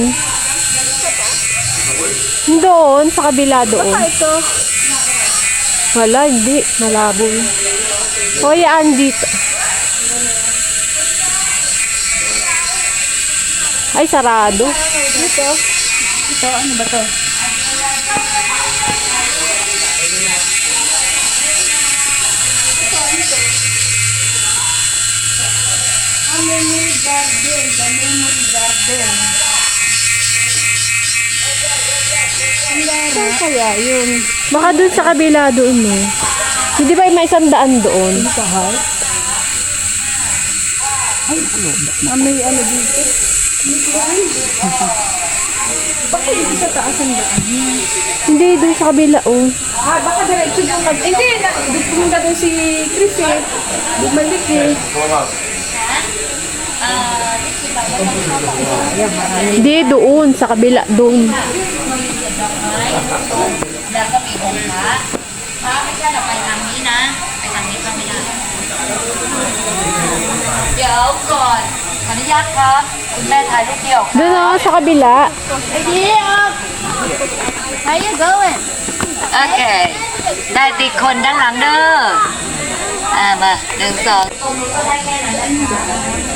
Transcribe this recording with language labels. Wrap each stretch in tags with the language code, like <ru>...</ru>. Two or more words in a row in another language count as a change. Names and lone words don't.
<tl>Doon, sa kabila doon. Baka ito. Wala, hindi. Malabo yun. O, yan dito. Ay, sarado. Dito. Ito, ano ba to?</tl> <en>Memory garden. The memory garden.</en> <tl>Saan kaya yun? Baka dun sa kabila doon, no? Hindi ba may 100 doon? May ano dito? Bakit dito sa taas ang daan? Hindi, dun sa kabila, oh. Baka diretso doon mag... Hindi, pumunta doon si Chris eh. Bumalik eh. Hindi, doon, sa kabila, doon.</tl> <th>แล้วก็มีองค์พระพระไม่ใช่เราไปทางนี้นะไปทางนี้ก็ไม่ได้เดี๋ยวก่อนขออนุญาตครับคุณแม่ถ่ายรูปเดียว</th> <tl>Doon, oh, sa kabila.</tl> <en>How you going</en> <th>โอเคได้ติดคนด้านหลังเด้อมา1 2</th>